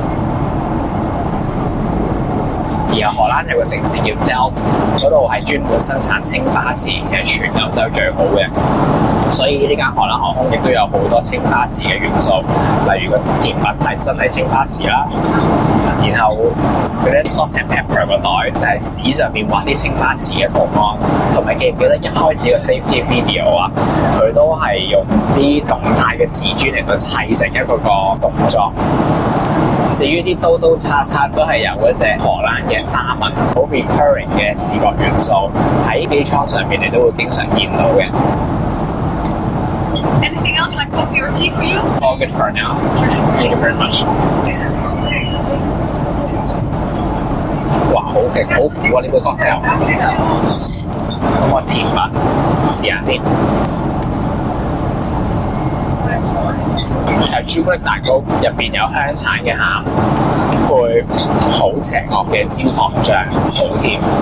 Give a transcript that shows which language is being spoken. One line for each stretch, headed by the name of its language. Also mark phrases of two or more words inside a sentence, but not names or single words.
Cantonese: 而荷蘭有個城市叫 Delft， 嗰度係專門生產青花瓷，其實全歐洲最好嘅。所以呢間荷蘭航空亦都有好多青花瓷嘅元素，例如個甜品係真係青花瓷啦，然後嗰啲
English: salt and pepper
Cantonese: 個袋就係紙上面畫啲青花瓷嘅圖案，同埋記唔記得一開始個
English: safety video
Cantonese: 啊，佢都係用啲動態嘅瓷磚嚟到砌成一個動作。至於啲刀刀叉叉都係由嗰隻荷蘭嘅花紋，好 recurring 嘅視覺元素喺機艙上面你都會經常見到嘅。
English: Anything else like coffee or tea for you? All good for now. Thank you very much.
Cantonese: 哇，好勁，好苦啊！呢杯 cocktail。咁我甜品試下先。係朱古力蛋糕，入邊有香橙嘅餡，配好邪惡嘅焦糖醬，好甜。